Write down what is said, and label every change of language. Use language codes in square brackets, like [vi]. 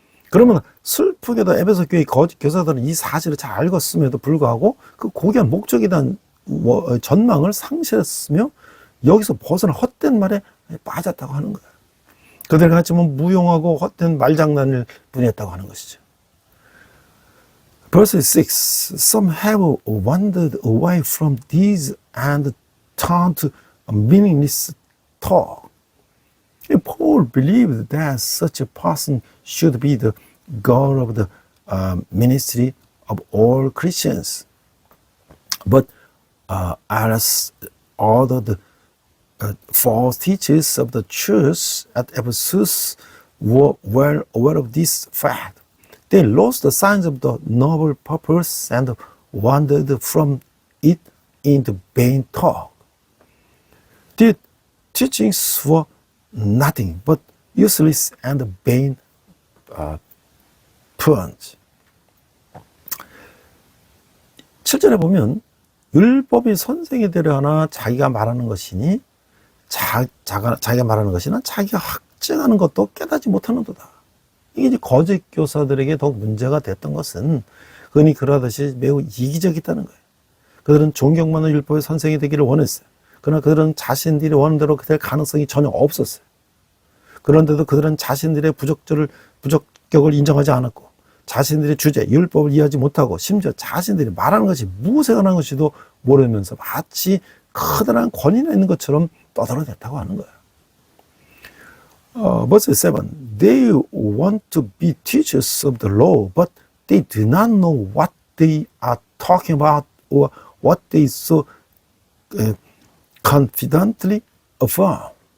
[ko] 그러면 슬프게도 에베소 교회 거짓 교사들은 이 사실을 잘 알았음에도 불구하고 그 고귀한 목적에 대한 전망을 상실했으며 여기서 벗어나 헛된 말에 빠졌다고 하는 거예요. 그들 같이 무용하고 헛된 말장난을 분했다고 하는 것이죠. [en] Verse 6. Some have wandered away from these and turned to meaningless talk. Paul believed that such a person should be the goal of the ministry of all Christians. But as all the false teachers of the church at Ephesus were well aware of this fact, they lost the signs of the noble purpose and wandered from it into vain talk. The teachings were nothing but useless and vain punch. [ko] 7절에 보면 율법이 선생이 되려 하나 자기가 말하는 것이니 자기가 말하는 것이나 자기가 확증하는 것도 깨닫지 못하는도다. 이게 이제 거짓 교사들에게 더욱 문제가 됐던 것은 흔히 그러하듯이 매우 이기적이었다는 거예요. 그들은 존경받는 율법의 선생이 되기를 원했어요. 그러나 그들은 자신들이 원하는 대로 될 가능성이 전혀 없었어요. 그런데도 그들은 자신들의 부적격을 인정하지 않았고 자신들의 주제, 율법을 이해하지 못하고 심지어 자신들이 말하는 것이 무엇에 관한 것이도 모르면서 마치 커다란 권위가 있는 것처럼 떠들어댔다고 하는 거예요. [en] Verse 7. They want to be teachers of the law, but they do not know what they are talking about or what they so confidently affirm.